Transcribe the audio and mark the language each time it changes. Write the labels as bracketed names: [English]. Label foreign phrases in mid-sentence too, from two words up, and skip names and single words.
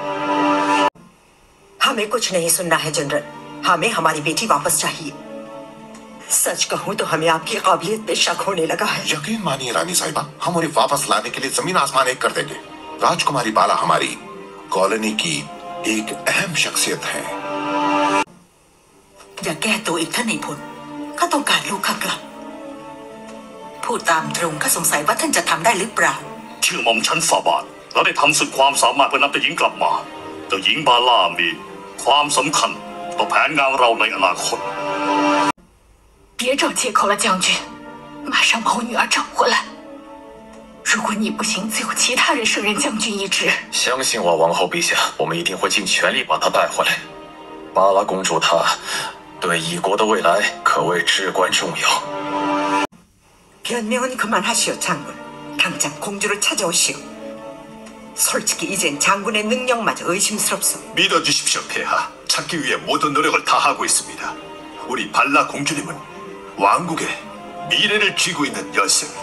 [Hindi] हमें कुछ नहीं सुनना है जनरल। हमें हमारी बेटी वापस चाहिए। सच कहूं तो हमें आपकी काबिलियत पे शक होने लगा है। यकीन मानिए रानी साहिबा, हम उन्हें वापस लाने के लिए जमीन आसमान एक कर देंगे। राजकुमारी बाला हमारी कॉलोनी की एक अहम शख्सियत है। [Thai] อย่าแก้ตัวอีกท่านนายพลข้าต้องการลูกข้ากลับพูดตามตรงข้าสงสัยว่าท่านจะทำได้หรือเปล่า เชื่อหม่อมฉันฝ่าบาทเราได้ทำสุดความสามารถเพื่อนำเจ้าหญิงกลับมาเจ้าหญิงบาล่ามีความสำคัญต่อแผนงานเราในอนาคต [Chinese] 别找借口了，将军，马上把我女儿找回来。如果你不行，自有其他人胜任将军一职。相信我，王后陛下，我们一定会尽全力把她带回来。巴拉公主她对以国的未来可谓至关重要。 [Korean] 변명은 그만하시오, 장군. 당장 공주를 찾아오시오. 솔직히 이젠 장군의 능력마저 의심스럽소. 믿어주십시오, 폐하. 찾기 위해 모든 노력을 다하고 있습니다. 우리 발라 공주님은 왕국의 미래를 쥐고 있는 열쇠입니다.